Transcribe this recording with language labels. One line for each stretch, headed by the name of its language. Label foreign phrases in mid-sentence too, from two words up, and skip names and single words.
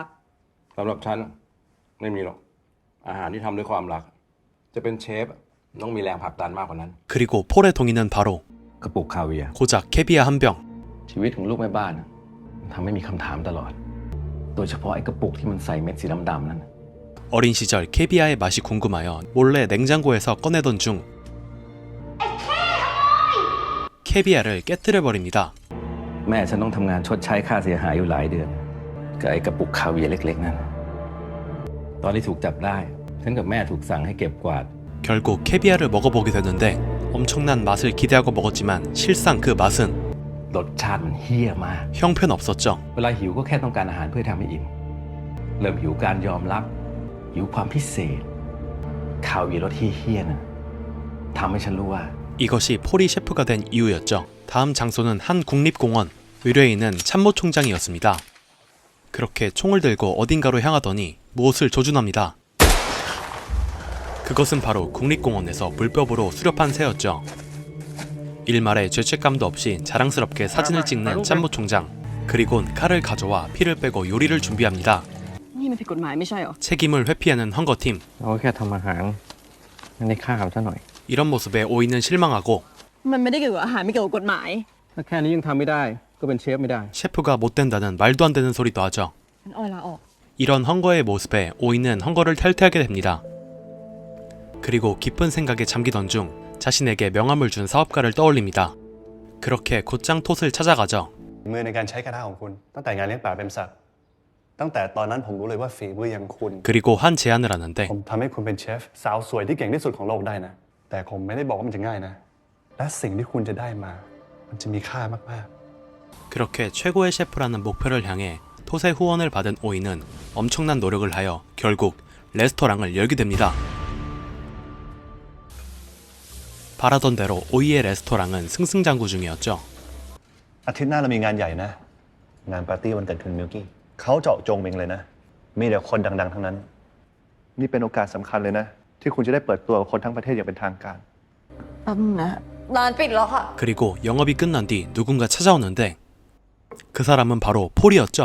Thai: สำหรับฉันไม่มีหรอก อาหารที่ทำด้วยความรัก จะเป็นเชฟต้องมีแรงผลักดันมากกว่านั้น
Korean: 그리고 폴의 동의는 바로
Thai: กระปุกคาเวียร์
Korean: 고작 캐비아 한 병.
Thai: ชีวิตของลูกแม่บ้านทำให้มีคำถามตลอด โดยเฉพาะไอ้กระปุกที่มันใส่เม็ดสีดำๆนั่น
Korean: 어린 시절 캐비아의 맛이 궁금하여 몰래 냉장고에서 꺼내던 중 캐비아를 깨뜨려 버립니다.
Thai: แม่ฉันต้องทำงานชดใช้ค่าเสียหายอยู่หลายเดือนกับไอ้กระปุกคาเวียร์เล็กๆนั่นตอนที่ถูกจับได้ฉันกับแม่ถูกสั่งให้เก็บกวาด
Korean: 결국 캐비아를 먹어보게 되는데 엄청난 맛을 기대하고 먹었지만 실상 그 맛은
Thai: รสชาติมันเฮี้ยมาก
Korean: 형편없었죠.
Thai: เวลาหิวก็แค่ต้องการอาหารเพื่อทำให้อิ่มเริ่มหิวการยอมรับ หิวความพิเศษคาเวียร์รสเฮี้ยๆนะทำให้ฉันรู้ว่า
Korean: 이것이 폴이 셰프가 된 이유였죠. 다음 장소는 한 국립공원. 의뢰인은 참모총장이었습니다. 그렇게 총을 들고 어딘가로 향하더니 무엇을 조준합니다. 그것은 바로 국립공원에서 물법으로 수렵한 새였죠. 일말의 죄책감도 없이 자랑스럽게 사진을 찍는 참모총장. 그리곤 칼을 가져와 피를 빼고 요리를 준비합니다.
Thai: นี่มันผิดกฎหมายไม่ใช่เหรอ
Korean: 책임을 회피하는 헝거팀.
Thai: เราแค่ทำอาหารไม่ได้ฆ่าเขาซะหน่อย
Korean: 이런 모습에 오이는 실망하고
Thai: มันไม่ได้เกี่ยวกับอาหารไม่เกี่ยวกับกฎหมาย ถ้าแค่นี้ยังทำไม่ได้ก็เป็นเชฟไม่ได้
Korean: 셰프가 못 된다는 말도 안 되는 소리도 하죠.
Thai: งั้นอ้อยลาออก
Korean: 이런 헝거의 모습에 오이는 헝거를 탈퇴하게 됩니다. 그리고 깊은 생각에 잠기던 중 자신에게 명함을 준 사업가를 떠올립니다. 그렇게 곧장 톳을 찾아가죠.
Thai: มือในการใช้กระทะของคุณตั้งแต่งานเลี้ยงป่าเป็นสัตว์ตั้งแต่ตอนนั้นผมรู้เลยว่าฝีมืออย่างคุณ
Korean: 그리고 한 제안을 하는데
Thai: ผมทำให้คุณเป็นเชฟสาวสวยที่เก่งที่สุดของโลกได้นะแต่ผมไม่ได้บอกว่ามันจะง่ายนะและสิ่งที่คุณจะได้มามันจะมีค่ามาก
Korean: 그렇게 최고의 셰프라는 목표를 향해 톳의 후원을 받은 오이는 엄청난 노력을 하여 결국 레스토랑을 열게 됩니다. 바라던 대로 오이의 레스토랑은 승승장구 중이었죠.
Thai: อาทิตย์หน้าเรามีงานใหญ่นะงานปาร์ตี้วันเกิดคุณมิลกี้เขาเจาะจงเองเลยนะมีแต่คนดังๆทั้งนั้นนี่เป็นโอกาสสำคัญเลยนะที่คุณจะได้เปิดตัวกับคนทั้งประเทศอย่างเป็นทางการ แป๊บนึงนะร้านปิดแล้วค่ะ
Korean: 그리고 영업이 끝난 뒤 누군가 찾아오는데 그 사람은 바로 폴이었죠.